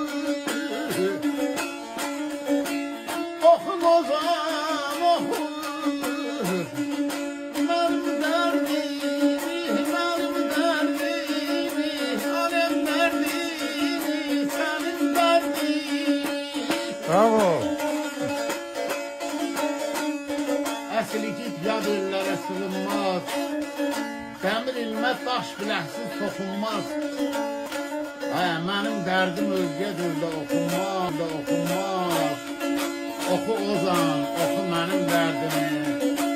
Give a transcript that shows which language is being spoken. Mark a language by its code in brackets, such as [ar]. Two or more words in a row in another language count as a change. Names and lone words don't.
[tr] Oh ozan, oh. Benim derdimi, alem derdimi, senin derdini. Bravo. [az] Əsl igid yad ellərə sığınmaz. Dəmir ilmə daş biləksiz toxunmaz. Mənim dərdim özgədir də oxunmaz, da oxunmaz. Oxu ozan, oxu mənim dərdimi.